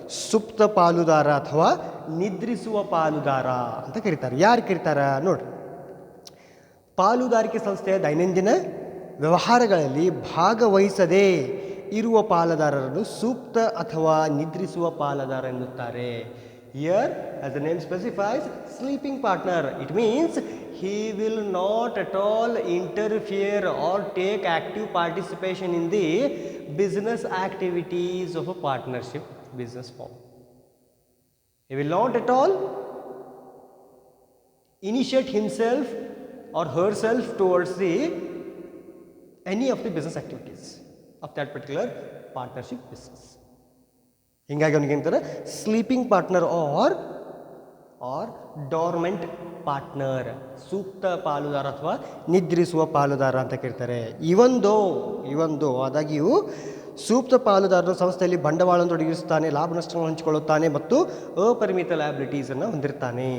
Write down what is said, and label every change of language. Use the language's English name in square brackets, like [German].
[Kannada] ಸುಪ್ತ ಪಾಲುದಾರ ಅಥವಾ ನಿದ್ರಿಸುವ ಪಾಲುದಾರ ಅಂತ ಕರೀತಾರೆ. ಯಾರು ಕರೀತಾರ ನೋಡ್ರಿ, ಪಾಲುದಾರಿಕೆ ಸಂಸ್ಥೆಯ ದೈನಂದಿನ ವ್ಯವಹಾರಗಳಲ್ಲಿ ಭಾಗವಹಿಸದೇ ಇರುವ ಪಾಲುದಾರರನ್ನು ಸೂಕ್ತ ಅಥವಾ ನಿದ್ರಿಸುವ ಪಾಲುದಾರ ಎನ್ನುತ್ತಾರೆ. [English] Here, as the name specifies, sleeping partner, it means he will not at all interfere or take active participation in the business activities of a partnership business form. He will not at all initiate himself or herself towards the any of the business activities of that particular partnership business. [Kannada] ಹಿಂಗಾಗಿ ಅವನಿಗೆ ಏನಂತಾರೆ [English] sleeping partner or dormant partner, [Kannada] ಸೂಕ್ತ ಪಾಲುದಾರ ಅಥವಾ ನಿದ್ರಿಸುವ ಪಾಲುದಾರ ಅಂತ ಕರೀತಾರೆ. ಇವೊಂದು ಆದಾಗ್ಯೂ ಸೂಕ್ತ ಪಾಲುದಾರನು ಸಂಸ್ಥೆಯಲ್ಲಿ ಬಂಡವಾಳವನ್ನು ತೊಡಗಿಸುತ್ತಾನೆ, ಲಾಭ ನಷ್ಟಗಳನ್ನು ಹಂಚಿಕೊಳ್ಳುತ್ತಾನೆ ಮತ್ತು ಅಪರಿಮಿತ ಲಯಬಿಲಿಟೀಸನ್ನು ಹೊಂದಿರ್ತಾನೆ.